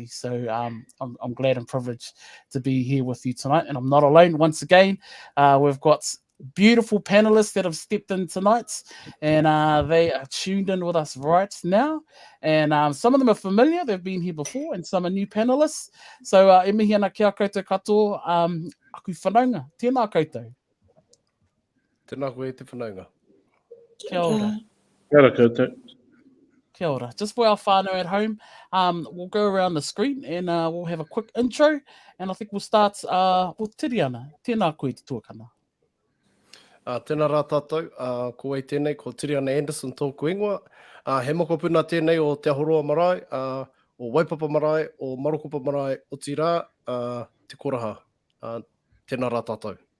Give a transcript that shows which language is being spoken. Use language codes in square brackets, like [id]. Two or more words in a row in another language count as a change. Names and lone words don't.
[en] So I'm glad and privileged to be here with you tonight. And I'm not alone once again. We've got beautiful panelists that have stepped in tonight, and they are tuned in with us right now. And some of them are familiar. They've been here before, and some are new panelists. [mi] So e mihi ana kia koutou katoa, aku whanaunga. Tēnā koutou. Tēnā koe te whanaunga. Kia ora. Kia ora koutou. Kia ora. [en] Just for our whānau at home, we'll go around the screen and we'll have a quick intro, and I think we'll start with Tiriana. [mi] Tēnā koe te tuakana. Tēnā rā tātou, ko e tēnei, ko Tiriana Anderson tōku ingoa. He moko puna tēnei o Te Ahoroa marae, o Waipapa marae, o Marokopa marae, o Tirā, te koraha. Tēnā rā tātou.